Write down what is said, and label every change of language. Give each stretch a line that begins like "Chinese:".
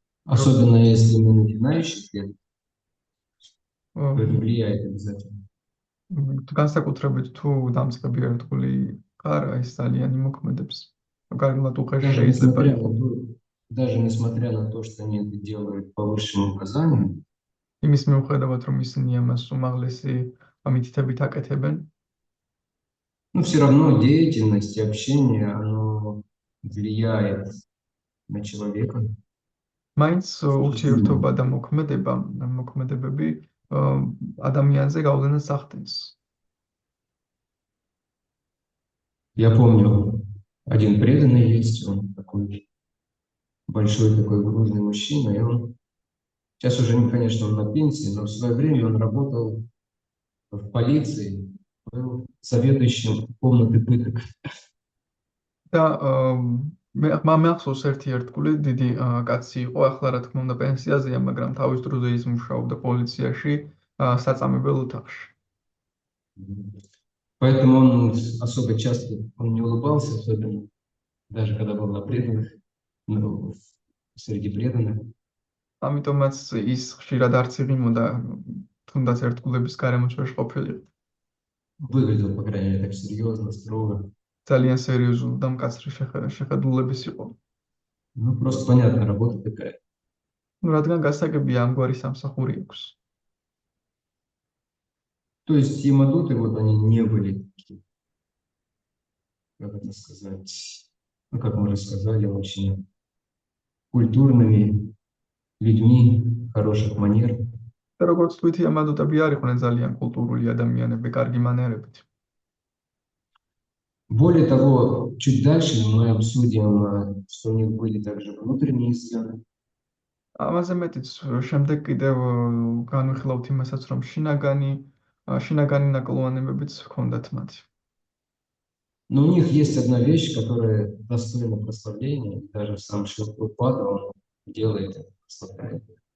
Russian: Особенно если мы начинающих лет, то это влияет обязательно.
Georgian: განსაკუთრებით თუ დამწყები ერთგული ხარ, ეს ძალიან იმოქმედებს. კარგად უხეში შეიძლება იყოს.
Russian: Даже несмотря на то, что они это делают по высшему указанию,
Georgian: იმის მიუხედავად, რომ ისინი ამას უმაღლესი მითითებით აკეთებენ,
Russian: но все равно деятельность и общение, оно влияет на человека.
Georgian: მაინც ურთიერთობა და მოქმედებები ადამიანზე გავლენას ახდენს.
Russian: Я помню, один преданный есть, он такой большой, такой грузный мужчина, и он сейчас уже, конечно, он на пенсии, но в свое время он работал в полиции, был заведующим комнаты пыток.
Georgian: და მახსოვს ერთი ერთგული დიდი კაცი იყო, ახლა რა თქმა უნდა პენსიაზეა, მაგრამ თავის დროზე ის მუშაობდა პოლიციაში, საწამებელ ოთახში.
Russian: Поэтому он особо часто не улыбался, особенно даже когда был на преданных, среди преданных.
Georgian: ამიტომაც ის ხშირად არც იღიმოდა თუნდაც ერთგულების გარემოც ვერ ყოფილიყო.
Russian: Выглядел, по крайней мере, так серьезно, строго.
Georgian: ძალიან სერიოზული და მკაცრი შეხედულების იყო.
Russian: Ну, просто понятно, работа такая.
Georgian: რადგან გასაგებია ამგვარი სამსახური აქვს.
Russian: То есть ямадуты, вот они не были такие, как это сказать, ну, как мы уже сказали, очень культурными людьми, хороших манер.
Georgian: და როგორც თქვით, ямადუტები არ იყვნენ ძალიან კულტურული ადამიანები, კარგი მანერებით.
Russian: Более того, чуть дальше мы обсудим, что у них были также внутренние изъяны.
Georgian: ამაზე მეტიც შემდეგ კიდევ განვიხილავთ იმასაც, რომ შინაგანი ნაკლოვანებებიც ჰქონდათ მათ.
Russian: Но у них есть одна вещь, которая достойна прославления, даже сам Шрила Прабхупада, он делает это, прославляет.